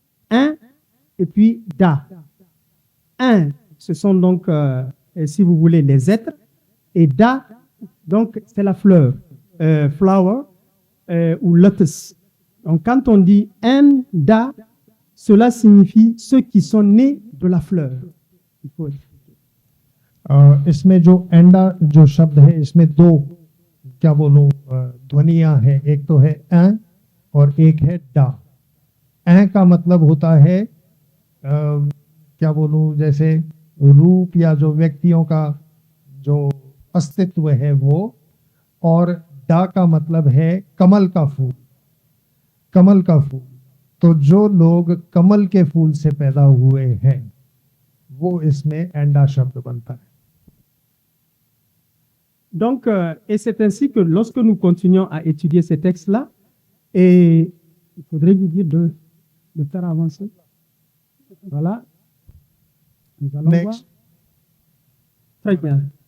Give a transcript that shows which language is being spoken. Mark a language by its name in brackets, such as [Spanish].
[French] Un et puis Da. Un, ce sont donc, si vous voulez, les êtres. Et Da, donc, c'est la fleur. Flower ou lotus. Donc, quand on dit Enda, cela signifie ceux qui sont nés de la fleur. Il faut [Hindi] इसमें जो Enda जो शब्द है, इसमें दो क्या बोलूं ध्वनियां हैं, एक तो है ए और एक है डा। ए का मतलब होता है क्या बोलूं, जैसे रूप या जो व्यक्तियों का जो अस्तित्व है वो, और डा का मतलब है कमल का फूल, कमल का फूल। तो जो लोग कमल के फूल से पैदा हुए हैं वो इसमें एंडा शब्द बनता है। [French] Donc, et c'est ainsi que lorsque nous continuons à étudier ces textes-là, et il faudrait lui dire de faire avancer. Voilà. Nous allons voir. [English] Next. [French] Très bien.